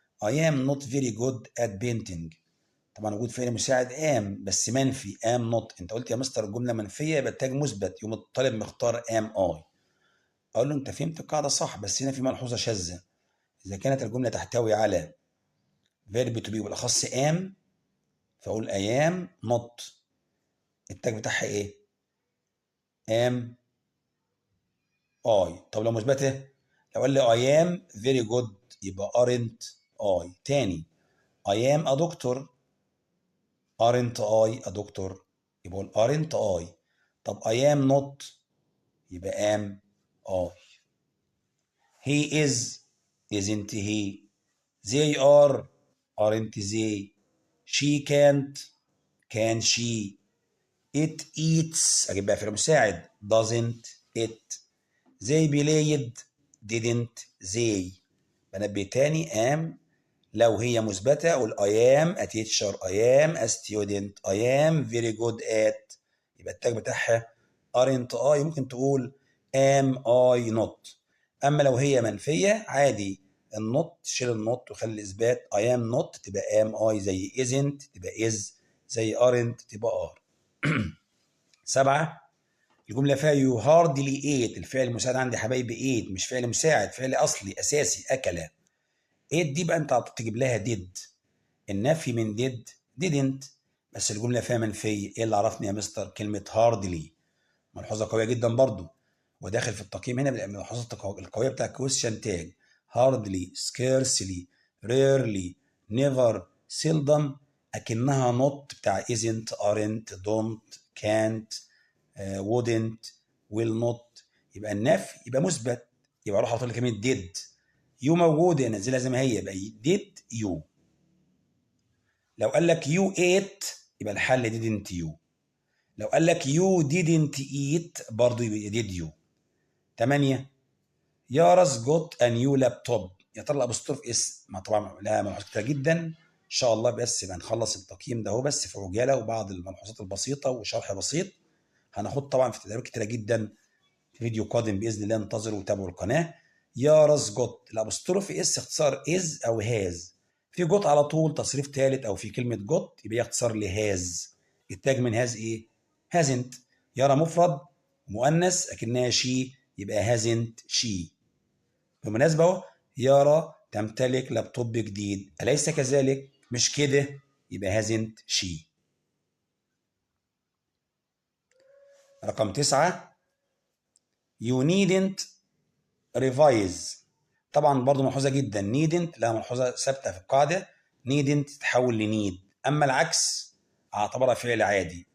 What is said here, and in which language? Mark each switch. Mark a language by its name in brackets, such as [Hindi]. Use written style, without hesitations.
[English] I am not very good at painting. [Arabic] طبعا وجود فعل مساعد am بس منفي am not. انت قلت يا مستر الجمله منفيه يبقى التاج مثبت، يقوم الطالب مختار am I. اقول له انت فهمت القاعده صح، بس هنا في ملحوظه شاذه. اذا كانت الجمله تحتوي على verb to be بالاخص am، فاقول [English] I am not، [Arabic] التاج بتاعها ايه؟ am I. طب لو مثبته، لو قال لي [English] I am very good [Arabic] يبقى aren't I. [English] تاني I am a doctor، aren't I a doctor، يبقى aren't I. طب I am not يبقى am I. he is isn't he. they are aren't they. she can't can she. it eats [Arabic] اجيب بقى فعل مساعد [English] doesn't it. they played didn't they. [Arabic] بنبه تاني [English] am [Arabic] لو هي مثبتة أقول [English] I am a teacher I am a student I am very good at. [Arabic] يبقى التاج بتاعها aren't I. ممكن تقول [English] am I not. [Arabic] أما لو هي منفية عادي النوت تشيل النوت وخلي الإثبات I am not تبقى am I، زي isn't تبقى is، زي aren't تبقى are. [English] 7 [Arabic] الجملة فيها [English] you hardly ate. [Arabic] الفعل المساعد عندي يا حبايبي ate، مش فعل مساعد، فعل أصلي أساسي أكل. ate دي بقى أنت تجيب لها did. النفي من did didn't، بس الجملة فيها منفية. إيه اللي عرفني يا مستر؟ كلمة hardly، ملحوظة قوية جدا برضو، وداخل في التقييم هنا من الملحوظات القوية بتاع question tag. [English] hardly scarcely rarely never seldom، [Arabic] أكنها [English] not بتاع isn't aren't don't can't wouldn't will not. [Arabic] يبقى النفي يبقى مثبت، يبقى اروح احط لك كلمه did. يو موجوده انزلها زي ما هي يبقى did you. لو قال لك you ate يبقى الحل didn't you. لو قال لك [English] you didn't eat [Arabic] برضه يبقى did you. [English] 8 يارس got a new laptop. [Arabic] يا ترى الابوستروف اس ما طبعا لها ملحوظات كتير جدا ان شاء الله، بس يبقى نخلص التقييم ده هو بس في عجاله وبعض الملحوظات البسيطه وشرح بسيط. هناخد طبعا في تدريبات كتيره جدا في فيديو قادم باذن الله، انتظروا وتابعوا القناه. يارس جوت. الابوستروفي اس اختصار از او هاز. في جوت على طول تصريف ثالث او في كلمه جوت يبقى اختصار لهاز. التاج من هاز ايه؟ هازنت. يارا مفرد مؤنث اكنها شي يبقى هازنت شي. بالمناسبه اهو يارا تمتلك لابتوب جديد، اليس كذلك؟ مش كده يبقى هازنت شي. [English] رقم 9 you needn't revise. [Arabic] طبعا برضو ملحوظه جدا needn't لا ملحوظه ثابته في القاعده. needn't تتحول لنيد، اما العكس اعتبرها فعل عادي.